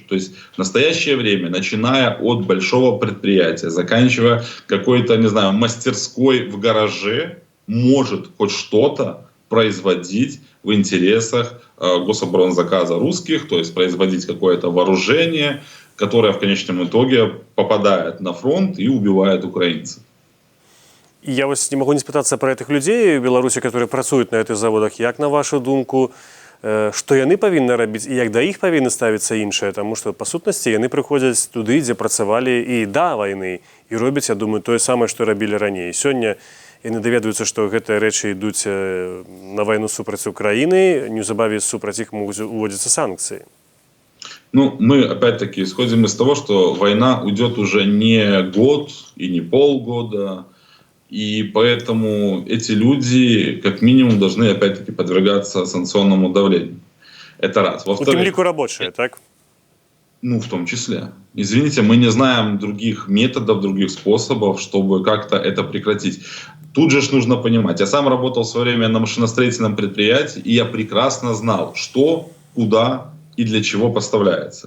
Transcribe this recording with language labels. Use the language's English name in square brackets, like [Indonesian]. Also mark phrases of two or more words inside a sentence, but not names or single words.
[Russian] То есть в настоящее время, начиная от большого предприятия, заканчивая какой-то, мастерской в гараже, может хоть что-то производить в интересах гособоронзаказа русских, то есть производить какое-то вооружение, которое в конечном итоге попадает на фронт и убивает украинцев. Я не могу [Belarusian] не спытацца пра гэтых людзей у Беларусі, которые працуюць на гэтых заводах. Як на вашу думку, што яны павінны рабіць і як да іх павінны ставіцца іншае? Таму што па сутнасці яны прыходзяць туды, дзе працавалі і да вайны, і робяць, я думаю, тое самае, што рабілі раней. Сёння яны даведваюцца, што гэтыя рэчы ідуць на вайну супраць Украіны, неўзабаве супраць іх могуць уводзіцца санкцыі. [Russian] Мы опять-таки исходим из того, что война уйдет уже не год и не полгода, и поэтому эти люди как минимум должны опять-таки подвергаться санкционному давлению. Это раз. [Belarusian] У тым ліку рабочие, так? [Russian] Ну, в том числе. Извините, мы не знаем других методов, других способов, чтобы как-то это прекратить. Тут же нужно понимать. Я сам работал в свое время на машиностроительном предприятии, и я прекрасно знал, что, куда и для чего поставляется.